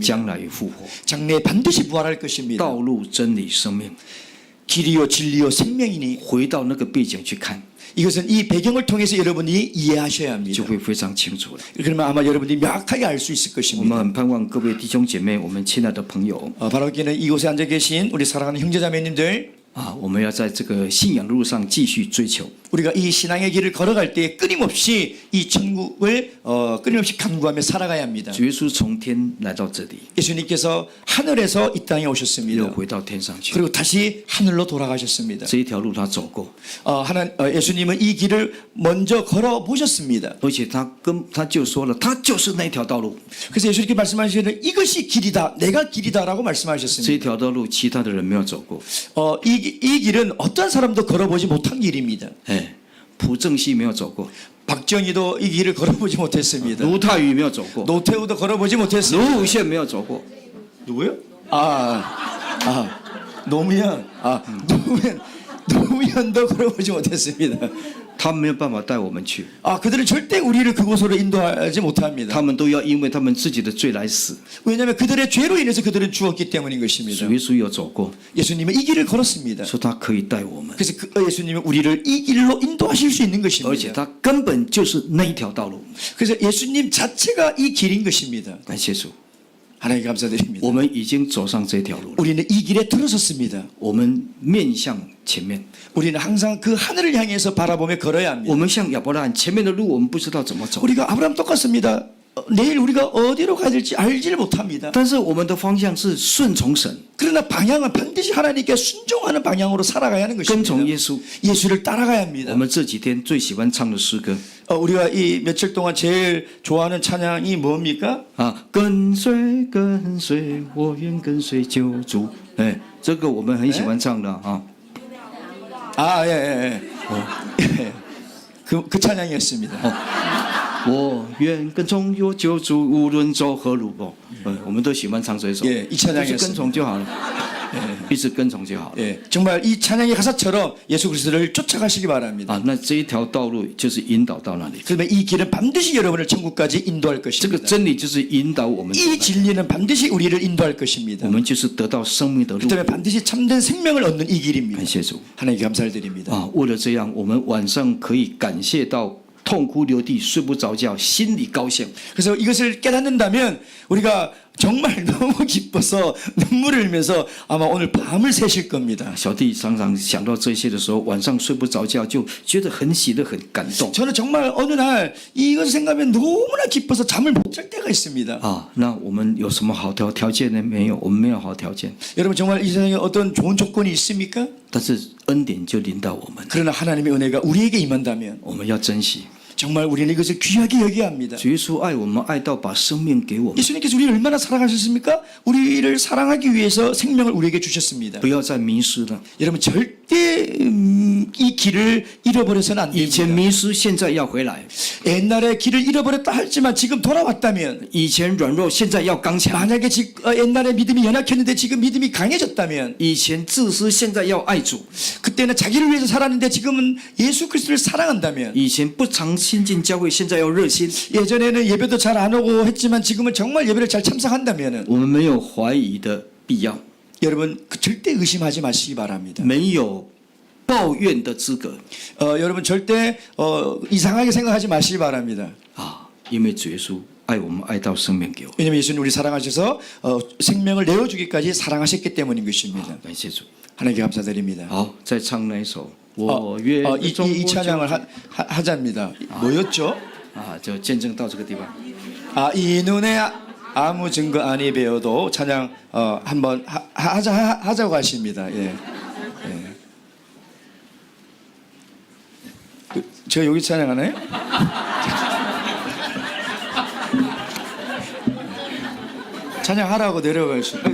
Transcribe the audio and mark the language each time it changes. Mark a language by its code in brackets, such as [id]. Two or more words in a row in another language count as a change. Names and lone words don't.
[zh] 将来复活。 [ko] 장래에 반드시 부활할 것입니다. [zh] 道路、真理、生命， [ko] 길이요 진리요 생명이니 [zh] 回到那个背景去看， [ko] 이것은 이 배경을 통해서 여러분이 이해하셔야 [zh] 就 [ko] 합니다. [zh] 会非常清楚了。 [ko] 그러면 아마 여러분들이 명확하게 알 수 있을 [zh] 我们 [ko] 것입니다. [zh] 很盼望各位弟兄姐妹，我们亲爱的朋友 [ko] 바로 여기는 이곳에 앉아 계신 우리 사랑하는 형제자매님들, [zh] 啊，我们要在这个信仰路上继续追求。 [ko] 우리가 이 신앙의 길을 걸어갈 때 끊임없이 이 천국을 끊임없이 간구하며 살아가야 합니다. [zh] 主耶稣从天来到这里， [ko] 예수님께서 하늘에서 이 땅에 [zh] 又 [ko] 오셨습니다. [zh] 回到天上去。 [ko] 그리고 다시 하늘로 돌아가셨습니다. [zh] 这一条路他走过， [ko] 예수님은 이 길을 먼저 걸어 보셨습니다. [zh] 而且他就说了，他就是那条道路。 [ko] 그래서 예수님께 말씀하시기를 이것이 길이다, 내가 길이다라고 [zh] 这 [ko] 말씀하셨습니다. [zh] 一条道路，其他的人没有走过。 [ko] 이 길은 어떤 사람도 걸어보지 못한 길입니다. [zh] 哎，朴正熙没有走过， [ko] 박정희도 이 길을 걸어보지 못했습니다. [zh] 卢泰愚没有走过， [ko] 노태우도 걸어보지 못했습니다. [zh] 卢武铉没有走过。 [ko] 누구요? 노무현. 노무현도 걸어보지 못했습니다. [zh] 他们没有办法带我们去， [ko] 그들은 절대 우리를 그곳으로 인도하지 못합니다. [zh] 他们都要因为他们自己的罪来死。 [ko] 왜냐하면 그들의 죄로 인해서 그들은 죽었기 때문인 것입니다. [zh] 主耶稣有走过， [ko] 예수님은 이 길을 걸었습니다. [zh] 说他可以带我们， [ko] 그래서 예수님은 우리를 이 길로 인도하실 수 있는 [zh] 而且 [ko] 것입니다. [zh] 他根本就是那一条道路。 [ko] 그래서 예수님 자체가 이 길인 것입니다. [zh] 感谢主， [ko] 하나님 감사드립니다. [zh] 我们已经走上这条路了， [ko] 우리는 이 길에 들어섰습니다. [zh] 我们面向前面， [ko] 우리는 항상 그 하늘을 향해서 바라보며 걸어야 합니다. [zh] 我们像亚伯拉罕前面的路我们不知道怎么走， [ko] 우리가 아브라함 똑같습니다. 내일 우리가 어디로 가야 될지 알지를 못합니다. [zh] 但是我们的方向是顺从神， [ko] 그러나 방향은 반드시 하나님께 순종하는 방향으로 살아가야 하는 [zh] 跟 [ko] 것입니다. [zh] 从耶稣。 [ko] 예수를 따라가야 [zh] 我 [ko] 합니다. [zh] 们这几天最喜欢唱的诗歌 [ko] 우리가 이 며칠 동안 제일 좋아하는 찬양이 뭡니까? [zh] 啊，跟随跟随，我愿跟随救主。哎，这个我们很喜欢唱的啊。 [ko] 예, 예, 예. 그 찬양이었습니다. [zh] 我愿跟从我救主，无论走何路。哦，我们都喜欢唱这首。 [ko] 예, 이 [zh] 就是 [ko] 찬양이었습니다. [zh] 跟从就好了，一直跟从就好了。 [ko] 예, 정말 이 찬양의 가사처럼 예수 그리스도를 쫓아가시기 바랍니다. [zh] 啊，那这一条道路就是引导到那里。 [ko] 그러면 이 길은 반드시 여러분을 천국까지 인도할 [zh] 这个 [ko] 것입니다. [zh] 真理就是引导我们， [ko] 이 진리는 반드시 우리를 인도할 [zh] 我 [ko] 것입니다. [zh] 们就是得到生命的路。 [ko] 그다음에 반드시 참된 생명을 얻는 이 길입니다. [zh] 感谢主 [ko] 하나님께 감사를 드립니다. [zh] 啊！为了这样，我们晚上可以感谢到痛哭流涕、睡不着觉，心里高兴。 [ko] 그래서 이것을 깨닫는다면 우리가 정말 너무 기뻐서 눈물을 흘리면서 아마 오늘 밤을 새실 겁니다. [zh] 小弟常常想到这些的时候，晚上睡不着觉，就觉得很喜乐、很感动 [ko] 저는 정말 어느 날 이것을 생각하면 너무나 기뻐서 잠을 못 잘 때가 있습니다. [zh] 啊！那我们有什么好条件呢？没有，我们没有好条件， [ko] 여러분 정말 이 세상에 어떤 좋은 조건이 있습니까? [zh] 但是恩典就临到我们， [ko] 그러나 하나님의 은혜가 우리에게 임한다면 [zh] 我们要珍惜。 [ko] 정말 우리는 이것을 귀하게 여겨야 합니다. [zh] 主耶稣爱我们，爱到把生命给我们， [ko] 예수님께서 우리를 얼마나 사랑하셨습니까? 우리를 사랑하기 위해서 생명을 우리에게 주셨습니다. [zh] 不要再迷失了。 [ko] 여러분 절대 이 길을 잃어버려서는 안 [zh] 以前 [ko] 됩니다. [zh] 迷失，现在要回来； [ko] 옛날에 길을 잃어버렸다 할지만 지금 돌아왔다면 [zh] 以前软弱，现在要刚强； [ko] 만약에 옛날에 믿음이 연약했는데 지금 믿음이 강해졌다면 [zh] 以前自私，现在要爱主； [ko] 그때는 자기를 위해서 살았는데 지금은 예수 그리스도를 사랑한다면 [zh] 以前不常亲近教会，现在要热心。 [ko] 예전에는 예배도 잘 안 오고 했지만 지금은 정말 예배를 잘 참석한다면 [zh] 我们没有怀疑的必要， [ko] 여러분 절대 의심하지 마시기 바랍니다. [zh] 没有抱怨的资格 [ko] 여러분 절대 이상하게 생각하지 마시기 바랍니다. [zh] 啊！因为主耶稣爱我们，爱到生命给我们。 [ko] 왜냐하면 예수님 우리 사랑하셔서 생명을 내어주기까지 사랑하셨기 때문인 것입니다. [zh] 感谢主。 [ko] 하나님께 감사드립니다. [zh] 好，再唱那一首。我愿 [ko] 이 찬양을 하자입니다. 뭐였죠? [zh] 啊，就见证到这个地方。 [ko] 이 눈에 아무 증거 아니 배워도 찬양 한번 하자고 하십니다. 예. 제가 여기 찬양하나요? 찬양하라고 내려가시죠.